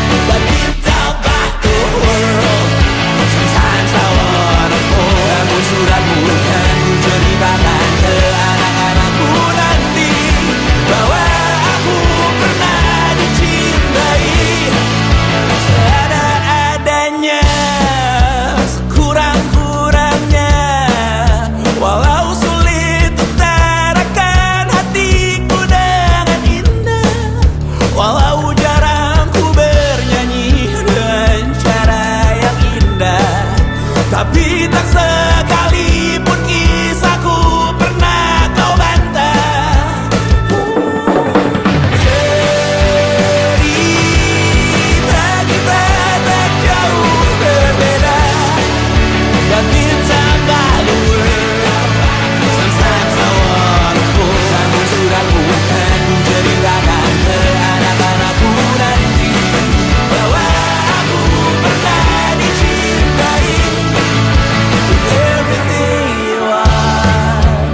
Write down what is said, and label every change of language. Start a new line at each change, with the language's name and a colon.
English: But you talk about the world, sometimes I wanna fall.
Indonesian: Namun suratmu kan ku ceritakan ke anak-anakku nanti, bahwa aku pernah dicintai seada-adanya, sekurang-kurangnya. Walau sulit utarakan hatiku dengan indah, walau jarang ku bernyanyi dengan cara yang indah, tapi tak sekalipun kisahku pernah kau bantah. Cerita kita tak jauh berbeda,
English: but it's about the world. Sometimes I wanna fall.
Indonesian: Namun suratmu kan ku ceritakan ke anak-anakku nanti, bahwa aku pernah dicintai
English: with everything you are.